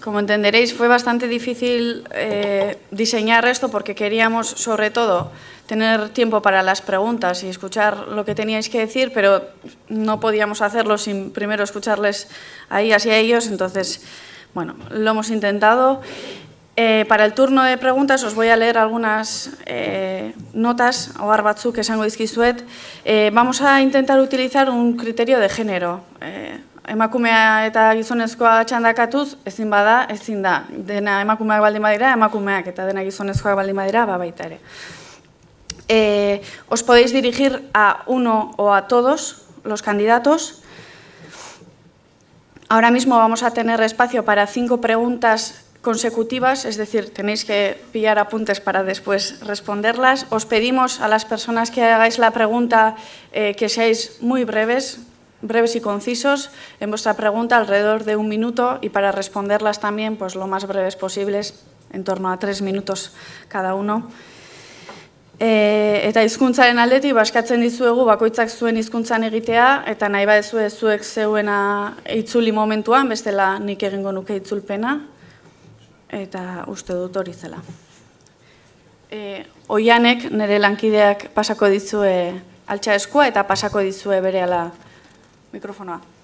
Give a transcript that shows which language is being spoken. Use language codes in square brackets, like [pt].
[es] Como entenderéis, fue bastante difícil diseñar esto porque queríamos, sobre todo, tener tiempo para las preguntas y escuchar lo que teníais que decir, pero no podíamos hacerlo sin primero escucharles ahí hacia ellos. Entonces, bueno, lo hemos intentado. Para el turno de preguntas os voy a leer algunas notas, [eu] ohar batzuk esango dizkizuet. [es] Vamos a intentar utilizar un criterio de género. [eu] Emakumea eta gizonezkoa txandakatuz, ezin bada, ezin da. Dena emakumeak baldin badira, emakumeak eta dena gizonezkoak baldin badira, baita ere. [es] Os podéis dirigir a uno o a todos los candidatos. Ahora mismo vamos a tener espacio para 5 preguntas consecutivas, es decir, tenéis que pillar apuntes para después responderlas. Os pedimos a las personas que hagáis la pregunta que seáis muy breves y concisos en vuestra pregunta, alrededor de 1 minuto, y para responderlas también pues, lo más breves posibles, en torno a 3 minutos cada uno. [eu] Eta hizkuntzaren aldetik baskatzen dizuegu bakoitzak zuen hizkuntzan egitea, eta nahi badezue zuek zeuena itzuli momentuan, bestela nik egingo nuke itzulpena, eta uste dut hori zela. Oianek nire lankideak pasako dizue altxa eskua eta pasako dizue berehala mikrofonoa.